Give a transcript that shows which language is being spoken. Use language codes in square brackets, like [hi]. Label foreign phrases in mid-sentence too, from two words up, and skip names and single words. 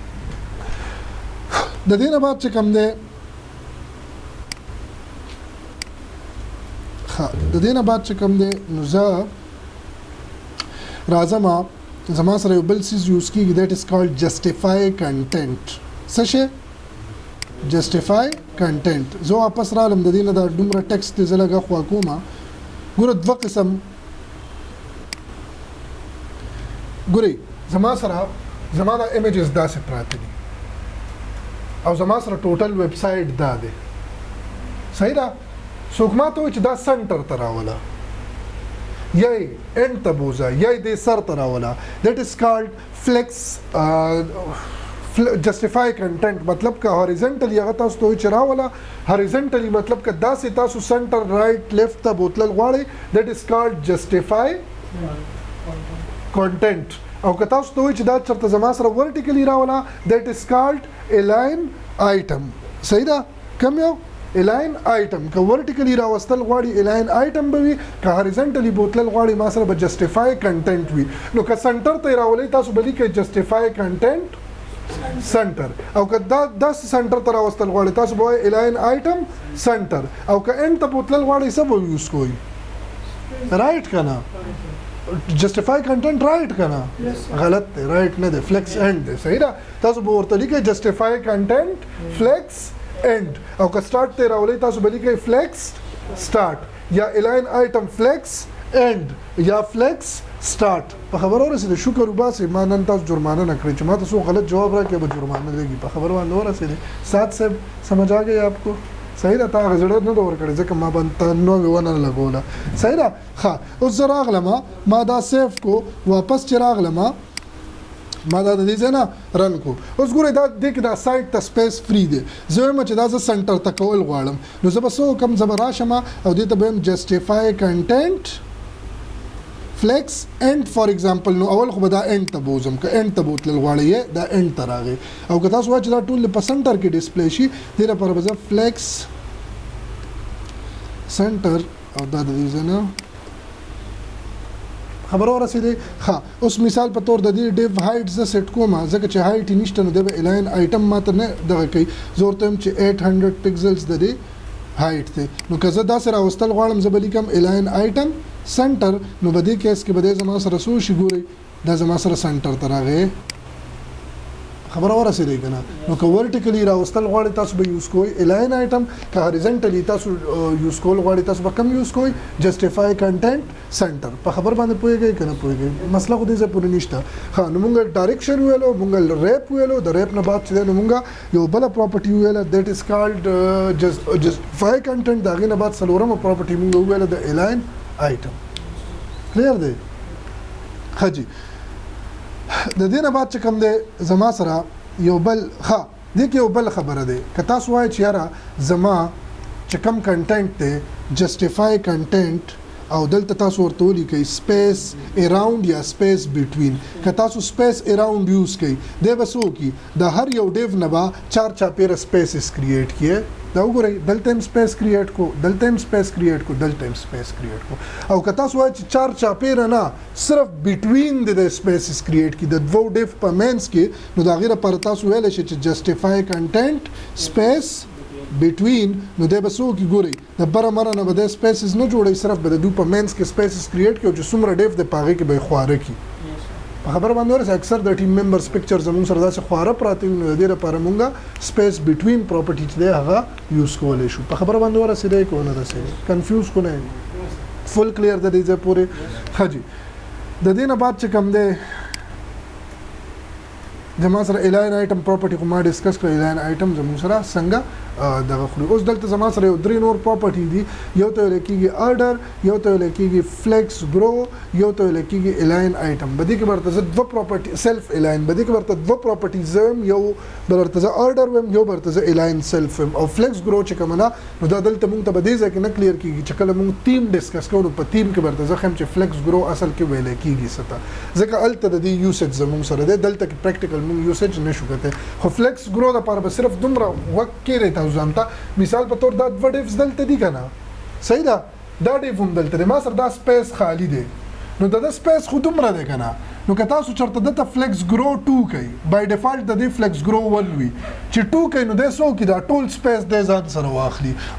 [ps] د دې نه بعد چې کوم دی د دې نه بعد چې کوم دی نو زه راځم زما سره یو بل څیز یوز کېږي [en] that is called justify content. [ps] څه شی؟ [en] justify content. [ps] زه واپس رالم د دې نه دا دومره ټکسټ زه لږه خوا کومه. ګوره دوه قسم ګورئ زما سره زما دا ایمیجز داسې پراته دي او زما سره [en] total web site [ps] دا دی. صحیح ده؟ څوک ما ته وایي چې دا سنټر ته راوله یا یې اینډ ته بوځه یا یې دې سر ته راوله. [en] that is called flex justify content. [ps] مطلب که هوریزنټلی هغه تاسو ته وایي چې راوله هوریزنټلی مطلب که داسې تاسو [en] center right left [ps] ته بوتلل غواړئ [en] that is called justify content. [ps] او که تاسو ته وایي چې دا چېرته زما سره ورټیکلی راوله [en] that is called align item. [ps] صحیح ده؟ کوم یو [en] align item. [ps] که ورټیکلی راوستل غواړي [en] align item [ps] به وي که هوریزنټلی بوتلل غواړي ما سره به [en] justify content [ps] وي. نو که سنټر ته یې راولئ تاسو به لیکئ [en] justify content center. [ps] او که دا داسې سنټر ته راوستل غواړي تاسو به وایئ [en] align item center. [ps] او که اینډ ته بوتلل غواړئ څه به یوز کوئ؟ رایټ که نه؟ [en] justify content right [ps] که نه؟ غلط دی، رایټ نه دی، [en] flex end [ps] دی. صحیح ده؟ تاسو به ورته لیکئ [en] justify content flex end. [ps] او که سٹارټ ته راولئ تاسو به لیکئ [en] flex start [ps] یا [en] align item flex end [ps] یا [en] flex start. [ps] په خبره ورسېده؟ شکر وباسئ ما نن تاسو جرمانه نه کړئ چې ما ته څوک غلط جواب راکړي به جرمانه لګي. په خبره باندې ورسېدې؟ [ur] سات صاحب سمجھ آ گئی آپ کو؟ [ps] صحیح ده؟ تا هغه زړه نه ده ورکړی ځکه ما باندې نوې ونه لګوله. صحیح ده؟ ښه اوس زه راغلم ما دا سیف کو واپس چې راغلم ما دا د دې ځای نه رن کو. اوس ګورئ دا دې کې دا سایټ ته [en] space free [ps] دی. زه وایم چې دا زه سنټر ته کول غواړم نو زه به څه وکړم؟ زه به راشم او دې ته به وایم [en] justify content flex end for example. [ps] نو اول خو به دا end ته بوځم که end ته بوتلل غواړئ دا end ته راغی. او که تاسو وایئ چې دا ټول په سنټر کې ډسپلی شي دې لپاره به زه [en] flex center [ps] او دا د دې ځای نه خبره ورسېدې. ښه اوس مثال په تور د دې [en] div height [ps] زه سیټ کوم ځکه چې هایټ یې نشته نو دی به [en] align item [ps] ماته نه دغه کوي. زه ورته وایم چې 800 پکسلز د دې هایټ دی. نو که زه داسې راوستل غواړم زه به لیکم [en] align item center. [ps] نو په دې کیس کې به دی زما سره څه شي ګورئ دا زما سره سنټر ته راغی. خبره ورسېدی که نه؟ نو که ورټیکلی راوستل غواړئ تاسو به یوز کوئ [en] align item. [ps] که هوریزنټلی تاسو یوز کول غواړئ تاسو به کوم یوز کوئ؟ [en] justify content سنټر. [ps] په خبر باندې پوهېږئ که نه پوهېږئ؟ مسله خو دې ځای پورې نشته. ښه نو مونږ ډایرکشن ویلو، مونږ ریپ ویلو، د ریپ نه بعد چې دی نو مونږ یو بله پراپرټي وویله [en] that is called justify content. [ps] د هغې نه بعد څلورمه پراپرټي مونږ وویله د [en] align item. [ps] کلیر دی؟ ښه جي د دې نه بعد چې کوم دی زما سره یو بل ښه دې کې یو بل خبره دی. که تاسو وایئ چې یاره زما چې کوم کنټنټ دی [en] justify content [ps] او دلته تاسو ورته ولیکئ [en] space around [ps] یا [en] space between. [ps] که تاسو [en] space around [ps] یوز کوئ دی به څه وکړي د هر یو ډیو نه به 4 چاپیره [en] spaces create [ps] کړي. دا وګورئ دلته هم [en] space create [ps] کو، دلته هم [en] space create [ps] کو، دلته هم [en] space create [ps] کو. او که تاسو وایئ چې 4 چاپیره نه صرف بټوین د [en] spaces create [ps] کړي د دوو ډیو په مینس کې نو د هغې لپاره تاسو ویلی شئ چې [en] justify content space between. [ps] نو دی به څه وکړي ګورئ د بره مره نه به دی سپیسز نه جوړوي صرف به د دوی په مینس کې [en] spaces create [ps] کړي او چې څومره ډیو دی په هغې کې به یې خواره کړي. په خبره باندې ورسې اکثر د [en] team members picture [ps] زموږ سره داسې خواره پراته وي نو د دې لپاره مونږ [en] space between property [ps] چې دی هغه یوز کولی شو. په خبره باندې ورسېدی که ونه رسېدی؟ کنفیوز کو نه [en] full clear [ps] د دې ځای پورې؟ ښه جي د دې نه بعد چې کوم دی زما سره [en] align item property [ps] خو ما ډسکس کړه [en] align item [ps] زموږ سره څنګه دغه خوري. اوس دلته زما سره یو 3 نور پراپرټي دي. یو ته ویل کېږي order، یو ته ویل کېږي [en] flex grow، [ps] یو ته ویل کېږي [en] align item. [ps] بدې کې ورته زه دوه پراپرټي [en] self align [ps] بدې کې ورته دوه پراپرټیز ویم، یو ورته زه order ویم، یو ورته زه [en] align self [ps] ویم. او [en] flex grow [ps] چې کوم نه نو دا دلته مونږ ته به دې ځای کې نه کلیر کېږي چې کله مونږ تیم ډسکس کوو په تیم کې ورته زه ښیم چې [en] flex grow [ps] اصل کې ویل کېږي څه ته ځکه هلته د دې یوسیج زموږ سره دی. دلته کې پریکټیکل مونږ یوسیج نشو کولی. خو [en] flex grow [ps] دپاره به صرف دومره وخت کېدی تاسو ځان ته مثال په تور دا دوه ډیوز دلته دي که نه؟ صحیح ده؟ دا ډیو هم دلته دی. ما سره دا سپیس خالی دی نو د سپیس خو دومره دی که نه؟ نو که تاسو چېرته دلته [en] flex grow [ps] 2 کوئ [en] by default [ps] د دې [en] flex grow [ps] 1 وي چې 2 کوئ نو دی څه وکړي دا ټول سپیس دی ځان سره واخلي.